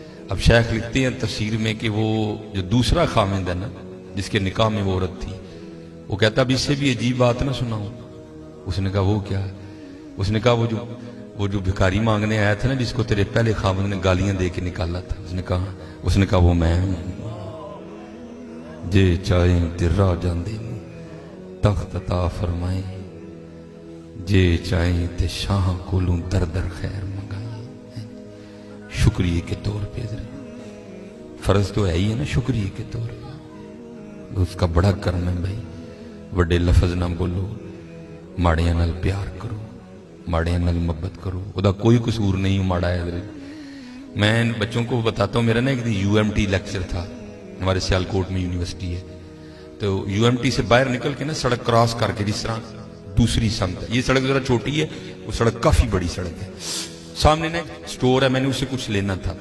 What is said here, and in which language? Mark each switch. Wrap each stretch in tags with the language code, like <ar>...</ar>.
<ur>اب شیخ لکھتے ہیں تفسیر میں کہ وہ جو دوسرا خامند ہے نا جس کے نکاح میں وہ عورت تھی، وہ کہتا اب اس سے بھی عجیب بات نہ سناؤں. اس نے کہا وہ کیا؟ اس نے کہا وہ جو بھکاری مانگنے آیا تھا نا جس کو تیرے پہلے خامند نے گالیاں دے کے نکالا تھا، اس نے کہا وہ میں ہوں.</ur> <pa>جے چاہیں درا جاندے تخت عطا فرمائیں، جے چاہیں تے شاہ کولوں در در خیر منگائیں.</pa> <ur>شکریہ کے طور پہ فرض تو ہے ہی ہے نا، شکریہ کے طور پہ اس کا بڑا کرم ہے بھائی.</ur> <pa>وڈے لفظ نہ بولو، ماڑیاں نال پیار کرو، ماڑیاں نال محبت کرو.</pa> <ur>خدا کوئی قصور نہیں ماڑا ہے. میں بچوں کو بتاتا ہوں، میرا نا ایک یو ایم ٹی لیکچر تھا، ہمارے سیالکوٹ میں یونیورسٹی ہے، تو یو ایم ٹی سے باہر نکل کے نا سڑک کراس کر کے جس طرح دوسری سمت، یہ سڑک ذرا چھوٹی ہے، وہ سڑک کافی بڑی سڑک ہے, سامنے نا سٹور ہے, میں نے اسے کچھ لینا تھا.</ur>